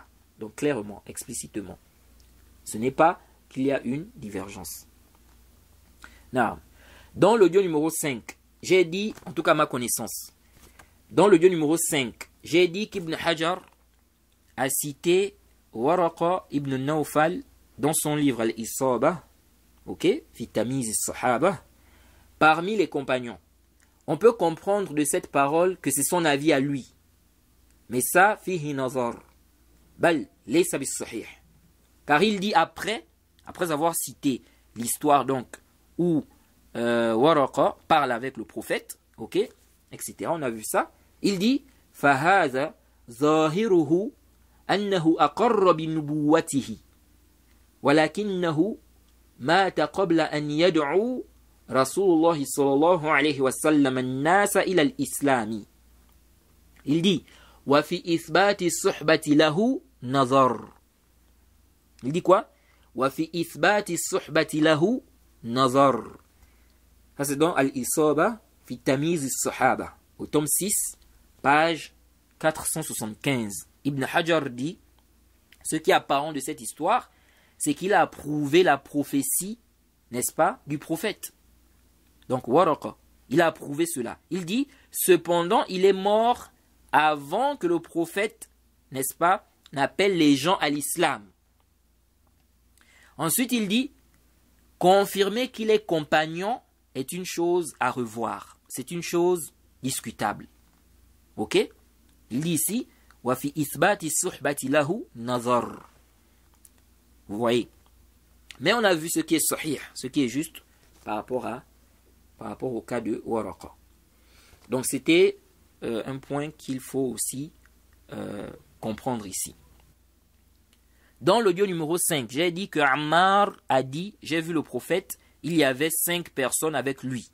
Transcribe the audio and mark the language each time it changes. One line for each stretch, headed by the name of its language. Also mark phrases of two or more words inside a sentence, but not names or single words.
French: Donc clairement, explicitement. Ce n'est pas qu'il y a une divergence. Now, dans l'audio numéro 5, j'ai dit, en tout cas à ma connaissance, dans l'audio numéro 5, j'ai dit qu'Ibn Hajar a cité Waraqa ibn Nawfal dans son livre Al-Isaba, ok, fi tamiz as-sahaba, parmi les compagnons. On peut comprendre de cette parole que c'est son avis à lui. Mais ça,
Arabic: فيه نظر بل ليس بالصحيح.
French: Car il dit après avoir cité l'histoire donc où Waraqa parle avec le prophète, ok, etc. On a vu ça. Il dit
Arabic: فَهَذَا ظَاهِرُهُ أَنَّهُ أَقَرَّ بِنُبُوَّتِهِ وَلَكِنَّهُ مَاتَ قَبْلَ أَنْ يَدْعُوا رسول الله صلى الله عليه وسلم الناس إلى الإسلام.
French: Il dit
Arabic: وفي إثبات صحبته له نظر.
French: Il dit quoi?
Arabic: وفي إثبات صحبته له نظر.
French: Ça c'est dans Al-Isaba fi Tamiz as-Sahaba au tome 6 page 475. Ibn Hajar dit ce qui est apparent de cette histoire, c'est qu'il a approuvé la prophétie, n'est-ce pas, du prophète. Donc Waraqa, il a approuvé cela. Il dit cependant il est mort avant que le prophète, n'est-ce pas, n'appelle les gens à l'islam. Ensuite, il dit confirmer qu'il est compagnon est une chose à revoir. C'est une chose discutable. Ok? Il dit ici
Arabic: وفي إثبات صحبته له نظر.
French: Vous voyez? Mais on a vu ce qui est sahih, ce qui est juste par rapport au cas de Waraqa. Donc c'était un point qu'il faut aussi comprendre ici. Dans l'audio numéro 5, j'ai dit que Ammar a dit, j'ai vu le prophète, il y avait 5 personnes avec lui.